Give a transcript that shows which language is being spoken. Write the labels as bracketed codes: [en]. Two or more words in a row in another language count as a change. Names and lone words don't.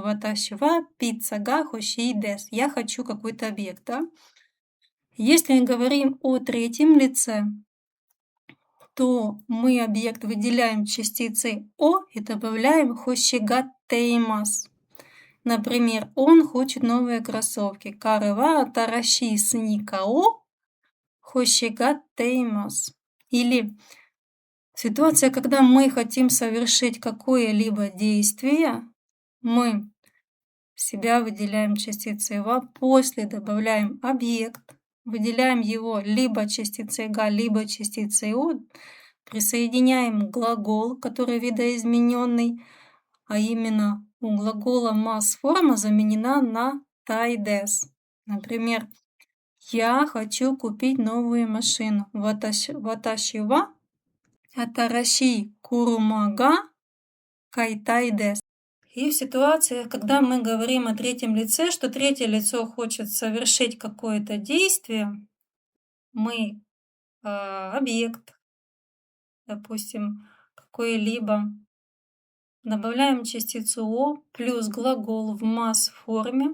[ja] 私はピザが欲しいです. [ru] Я хочу какой-то объект, да? Если говорим о третьем лице, то мы объект выделяем частицей о и добавляем хошигаттеймас. Например, он хочет новые кроссовки. [ja] 彼は新しいスニーカーを欲しがっています. [ru] Или ситуация, когда мы хотим совершить какое-либо действие, мы себя выделяем частицей ва, после добавляем объект, выделяем его либо частицей га, либо частицей о, присоединяем глагол, который видоизмененный, а именно у глагола мас-форма заменена на тайдес. Например, я хочу купить новую машину. [ja] 私は新しい車が買いたいです. [ru] И в ситуациях, когда мы говорим о третьем лице, что третье лицо хочет совершить какое-то действие, мы объект, допустим, какой-либо, добавляем частицу о плюс глагол в мас-форме.